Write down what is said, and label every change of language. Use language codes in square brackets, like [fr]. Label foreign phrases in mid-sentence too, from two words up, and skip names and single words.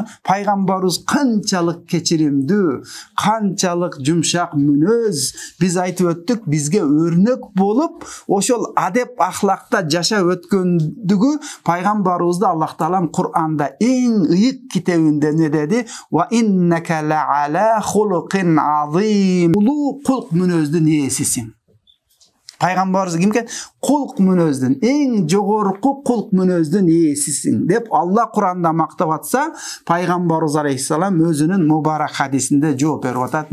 [ky] Пайгамбарыбыз канчалык кечиримдүү, канчалык жумшак мүнөз, биз айтып өттүк, бизге өрнөк болуп, ошол адеп ахлакта жашап өткөндүгү пайгамбарыбызды Аллах Таалам Кур'анда эң ыйык китебинде не деди? [ar] وإنك لعلى خلق عظيم. [ky] Улуу кулк мүнөздүн ээсисиң. Пайгамбарыбыз кимге? Кулк мүнөздүн, эң жогорку кулк мүнөздүн ээсисиң деп Алла Кур'анда мактап атса, пайгамбарыбыз алейхиссалам өзүнүн мубарак хадисинде жооп берип атат.